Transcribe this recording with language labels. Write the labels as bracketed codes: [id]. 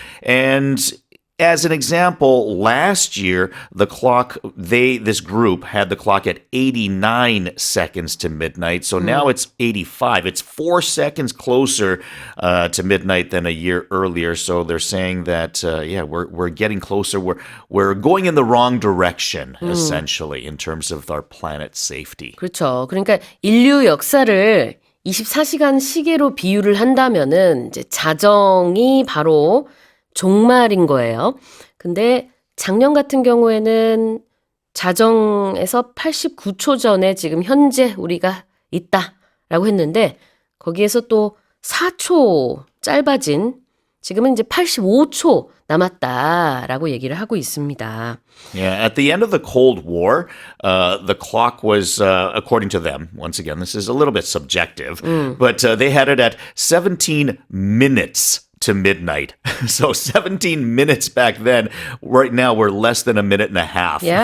[en] And as an example, last year, this group had the clock at 89 seconds to midnight. So now it's 85. It's 4 seconds closer to midnight than a year earlier. So they're saying that, we're getting closer. We're going in the wrong direction, essentially, in terms of our planet's safety. [ko] 그렇죠. 그러니까 인류 역사를 24시간 시계로 비유를 한다면은 이제 자정이 바로 종말인 거예요. 근데 작년 같은 경우에는 자정에서 89초 전에 지금 현재 우리가 있다라고 했는데 거기에서 또 4초 짧아진 지금은 이제 85초 남았다라고 얘기를 하고 있습니다. [en] Yeah, at the end of the Cold War, the clock was, according to them, once again, this is a little bit subjective, but they had it at 17 minutes to midnight. So 17 minutes back then. Right now, we're less than a minute and a half away.